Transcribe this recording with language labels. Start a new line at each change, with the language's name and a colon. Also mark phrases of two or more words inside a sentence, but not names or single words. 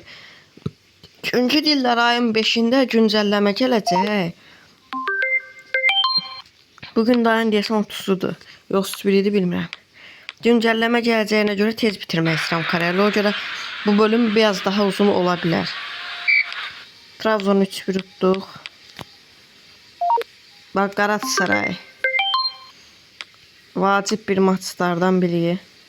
Azerbaijani: Çünki dillər ayın 5'ində güncəlləmə gələcək. Bugün də ayın deyəsən 30'udur. Yox 31'idi bilmirəm. Güncəlləmə gələcəyinə görə tez bitirmək istəyirəm kariyeri. O görə bu
Turkish: bölüm biraz daha
Azerbaijani: uzun ola bilər. Trabzon 3-1 utduq. Bak Galatasaray. Vacib bir maçlardan biri.